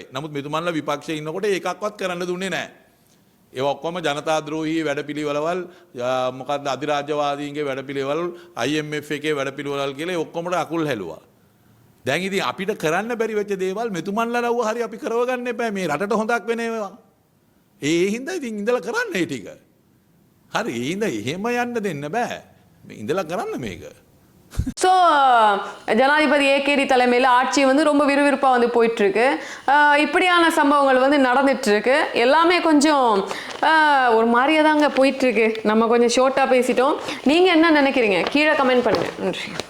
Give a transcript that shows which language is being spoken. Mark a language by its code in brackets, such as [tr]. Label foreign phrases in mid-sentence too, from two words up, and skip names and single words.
[si] නමුත් මෙතුමන්ලා විපක්ෂයේ ඉන්නකොට ඒකක්වත් කරන්න දුන්නේ නෑ. ඒවා ඔක්කොම ජනතාද්‍රෝහී වැඩපිළිවෙළවල් මොකද්ද අධිරාජ්‍යවාදීන්ගේ වැඩපිළිවෙළ IMF එකේ වැඩපිළිවෙළල් කියලා ඒ ඔක්කොමට අකුල් හැලුවා. දැන් ඉතින් අපිට කරන්න බැරි වෙච්ච දේවල් මෙතුමන්ලා ලව්ව හරි අපි කරව ගන්න එපා මේ රටට හොඳක් වෙන ඒවා. ඒ හින්දා ඉතින් ඉඳලා කරන්න ඒ ටික. හරි ඒ හින්දා එහෙම යන්න දෙන්න බෑ. මේ ඉඳලා කරන්න මේක. [ta] ஸோ ஜனாதிபதி ஏகேடி தலைமையில் ஆட்சி வந்து ரொம்ப விறுவிறுப்பாக வந்து போயிட்டுருக்கு. இப்படியான சம்பவங்கள் வந்து நடந்துட்டுருக்கு. எல்லாமே கொஞ்சம் ஒரு மாதிரியே தாங்க போயிட்டுருக்கு. நம்ம கொஞ்சம் ஷார்ட்டாக பேசிட்டோம். நீங்கள் என்ன நினைக்கிறீங்க? கீழே கமெண்ட் பண்ணுங்கள். நன்றி.